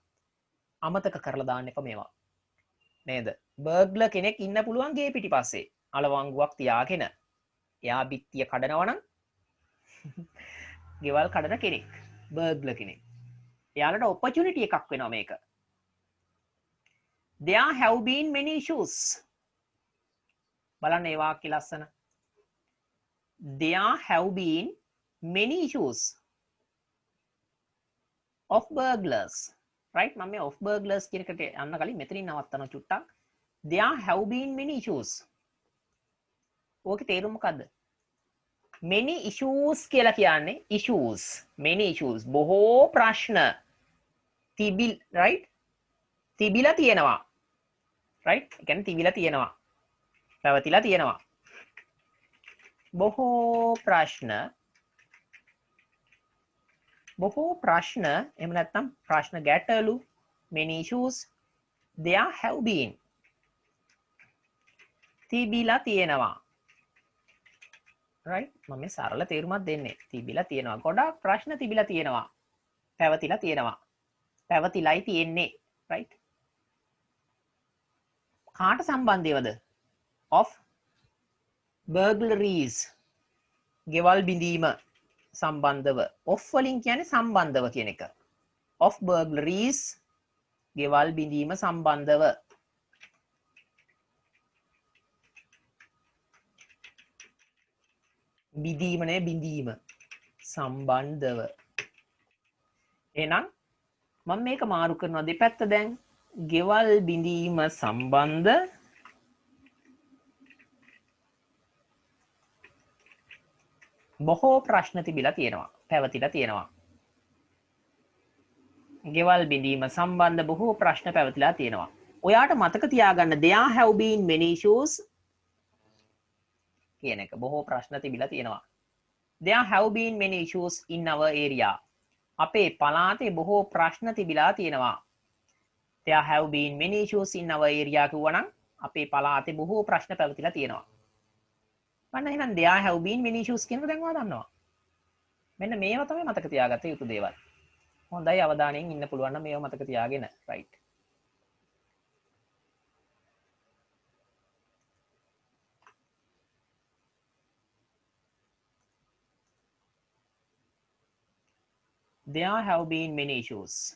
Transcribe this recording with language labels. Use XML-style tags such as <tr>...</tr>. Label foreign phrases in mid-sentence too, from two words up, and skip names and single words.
<si>අමතක කරලා දාන්න එපා මේවා. නේද? බර්ග්ලර් කෙනෙක් ඉන්න පුළුවන් ගේ පිටිපස්සේ. අලවංගුවක් තියාගෙන. එයා බිත්තිය කඩනවා නම් ගෙවල් කඩන කෙනෙක්. බර්ග්ලර් කෙනෙක්. එයාලට opportunity එකක් වෙනවා මේක.</si> <en>There have been many issues.</en> <si>බලන්න ඒ වාක්‍ය ලස්සන.</si> <en>There have been many issues of burglars. Right?</en> <si>මම මේ</si> <en>of burglars</en> <si>කියන එකට යන්න කලින් මෙතනින් නවත්තනවා චුට්ටක්.</si> <en>There have been many issues.</en> <si>ඕකේ තේරුම මොකද්ද?</si> <en>many issues</en> <si>කියලා කියන්නේ issues.</si> <en>many issues.</en> <si>බොහෝ ප්‍රශ්න. right? තිබිලා තියෙනවා. right? ඒ කියන්නේ තිබිලා තියෙනවා. පැවතිලා තියෙනවා. බොහෝ ප්‍රශ්න එහෙම නැත්නම් ප්‍රශ්න ගැටලු</si> <en>many issues there have been</en> <si>තිබිලා තියෙනවා. right? මම මේ සරල තේරුමක් දෙන්නේ. තිබිලා තියෙනවා. ගොඩාක් ප්‍රශ්න තිබිලා තියෙනවා. පැවතිලා තියෙනවා. පැවතිලායි තියෙන්නේ. right? කාට සම්බන්ධයවද?</si> <en>of burglaries.</en> <si>ගෙවල් බිඳීම සම්බන්ධව. of වලින් කියන්නේ සම්බන්ධව කියන එක.</si> <en>of burglaries</en> <si>ගෙවල් බිඳීම සම්බන්ධව. බිඳීම නේ බිඳීම සම්බන්ධව. එහෙනම් මම මේක මාරු කරනවා දෙපැත්ත දැන්. ගෙවල් බිඳීම සම්බන්ධ බොහෝ ප්‍රශ්න තිබිලා තියෙනවා. පැවතිලා තියෙනවා. ගෙවල් බිඳීම සම්බන්ධ බොහෝ ප්‍රශ්න පැවතිලා තියෙනවා. ඔයාට මතක තියාගන්න</si> <en>there have been many issues</en> <si>කියන එක. බොහෝ ප්‍රශ්න තිබිලා තියෙනවා.</si> <en>there have been many issues in our area.</en> <si>අපේ පළාතේ බොහෝ ප්‍රශ්න තිබිලා තියෙනවා.</si> <en>there have been many issues in our area</en> <si>කිව්වනම් අපේ පළාතේ බොහෝ ප්‍රශ්න පැවතිලා තියෙනවා. මන්න එහෙනම්</si> <en>there have been many issues</en> <si>කියන එක දැන් ඔයා දන්නවා. මෙන්න මේවා තමයි මතක තියාගත යුතු දේවල්. හොඳයි අවධානයෙන් ඉන්න පුළුවන් නම් මේවා මතක තියාගෙන.</si> <en>right? There have been many issues.</en>